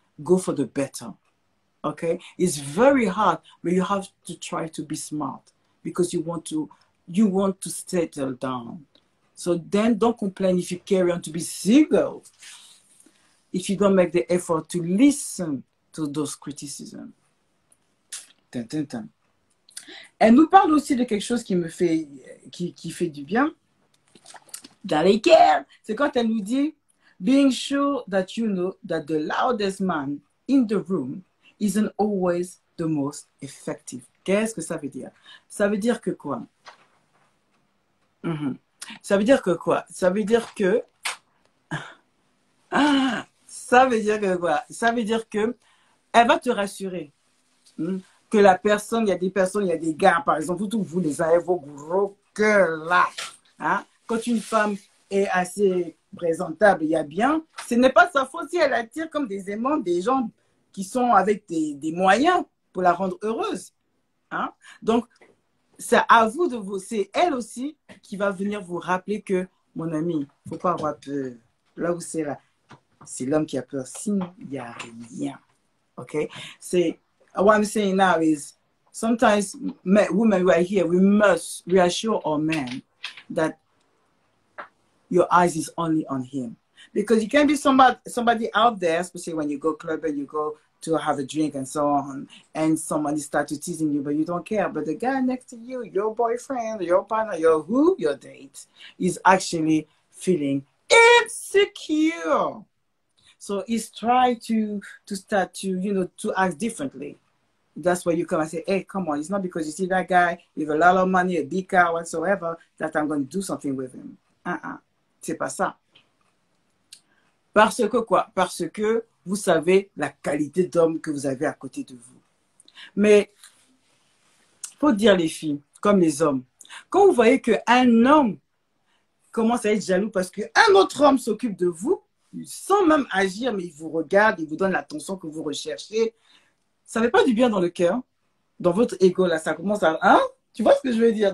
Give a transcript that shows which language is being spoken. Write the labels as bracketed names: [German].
[English] Go for the better, okay? It's very hard, but you have to try to be smart because you want to settle down. So then don't complain if you carry on to be single, if you don't make the effort to listen to those criticisms. [French] Elle nous parle aussi de quelque chose qui me fait, qui fait du bien. Dans lesquels, c'est quand elle nous dit, [English] being sure that you know that the loudest man in the room isn't always the most effective. [French] Qu'est-ce que ça veut dire? Ça veut dire que quoi? Ça veut dire que quoi? Ça veut dire que... ça veut dire que quoi? Ça veut dire que elle va te rassurer. Que la personne, il y a des personnes, il y a des gars, par exemple, vous les avez vos gros cœurs là. Hein? Quand une femme est assez présentable, il y a bien, ce n'est pas sa faute si elle attire comme des aimants des gens qui sont avec des moyens pour la rendre heureuse. Hein? Donc, c'est à vous de vous, c'est elle aussi qui va venir vous rappeler que, mon ami, il ne faut pas avoir peur. Là où c'est là, c'est l'homme qui a peur, sinon il n'y a rien. OK? C'est... [English] What I'm saying now is sometimes women right here, we must reassure our men that your eyes is only on him. Because you can be somebody out there, especially when you go clubbing, you go to have a drink and so on, and somebody starts to teasing you, but you don't care. But the guy next to you, your boyfriend, your partner, your date, is actually feeling insecure. So he's trying to start to, to act differently. That's where you come and say, hey, come on, it's not because you see that guy with a lot of money, a big car, whatsoever, that I'm going to do something with him. [French] C'est pas ça. Parce que quoi? Parce que vous savez la qualité d'homme que vous avez à côté de vous. Mais, faut dire les filles, comme les hommes, quand vous voyez qu'un homme commence à être jaloux parce qu'un autre homme s'occupe de vous, sans même agir, mais il vous regarde, il vous donne l'attention que vous recherchez, ça ne fait pas du bien dans le cœur, dans votre ego, là, ça commence à... Hein? Tu vois ce que je veux dire?